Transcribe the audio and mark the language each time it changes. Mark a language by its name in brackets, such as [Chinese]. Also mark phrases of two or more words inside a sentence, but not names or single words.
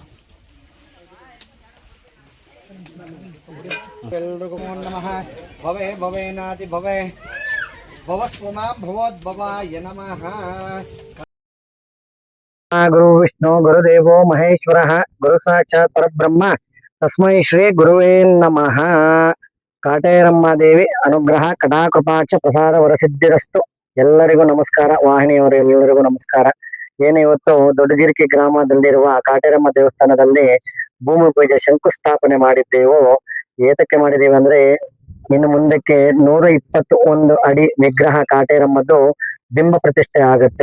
[Sanskrit] एल्रिगू नमः। भवे भवेनाति भवे भवस्वमां भवोद्भवाय नमः। गुरु विष्णु गुरुदेवो महेश्वरः गुरु साक्षात् परब्रह्म तस्मै श्री गुरुवे नमः। [Kannada] ಕಾಟೇರಮ್ಮ ದೇವಿ ಅನುಗ್ರಹ ಕಟಾಕೃಪಾಕ್ಷ ಪ್ರಸಾದ ವರಸಿದ್ಧಿರಸ್ತು। ಎಲ್ಲರಿಗೂ ನಮಸ್ಕಾರ. ವಾಹಿನಿಯವರು ಎಲ್ಲರಿಗೂ ನಮಸ್ಕಾರ. ಏನು ಇವತ್ತು ದೊಡ್ಡಗಿರಿಕಿ ಗ್ರಾಮದಲ್ಲಿರುವ ಕಾಟೇರಮ್ಮ ದೇವಸ್ಥಾನದಲ್ಲಿ ಭೂಮಿ ಪೂಜೆ ಶಂಕುಸ್ಥಾಪನೆ ಮಾಡಿದ್ದೇವು. ಏತಕ್ಕೆ ಮಾಡಿದ್ದೇವೆ ಅಂದ್ರೆ ಇನ್ನು ಮುಂದಕ್ಕೆ 121 ಅಡಿ ವಿಗ್ರಹ ಕಾಟೇರಮ್ಮದ್ದು ಬಿಂಬ ಪ್ರತಿಷ್ಠೆ ಆಗುತ್ತೆ.